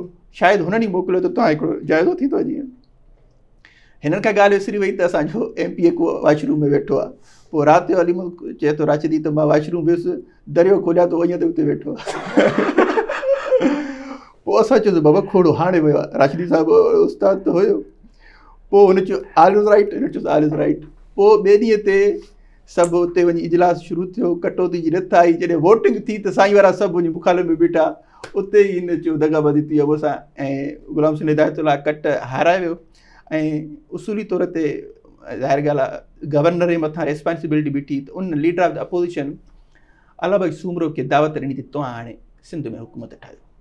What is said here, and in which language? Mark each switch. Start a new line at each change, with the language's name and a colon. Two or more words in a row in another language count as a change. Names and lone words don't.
Sindhi: शायदि हुननि ई मोकिलियो त तव्हां हिकिड़ो जाइज़ो थींदो जीअं। हिननि खां ॻाल्हि विसरी वई त असांजो MP को वॉशरूम में वेठो आहे। पोइ राति जो अलीमंद चए थो राशिदी त मां वॉशरूम वियुसि, दरियो खोलिया त ईअं त उते वेठो आहे। पोइ असां चयोसीं बाबा खोड़ो हाणे वियो आहे, राशिदी साहिबु उस्ताद त हुयो। पोइ हुन चयो
English: all is right,
Sindhi: हिन चयोसि
English: all is right.
Sindhi: पोइ ॿिए ॾींहं ते सभु हुते वञी इजलास शुरू थियो, कटौती जी रिथ आई। जॾहिं वोटिंग थी त साईं वारा सभु वञी मुखालिफ़ में बीठा, उते ई हिन चयो दगाबाज़ी थी आहे मूंसां, ऐं गुलाम हुसैन हिदायतुल्लाह कट हाराए वियो। ऐं उसूली तौर ते ज़ाहिर ॻाल्हि आहे गवर्नर जे मथां रिस्पॉन्सिबिलिटी बीठी, त उन
English: leader of the opposition
Sindhi: अला बख्श सूमरो खे दावत ॾिनी त तव्हां हाणे सिंध में हुकूमत ठाहियो।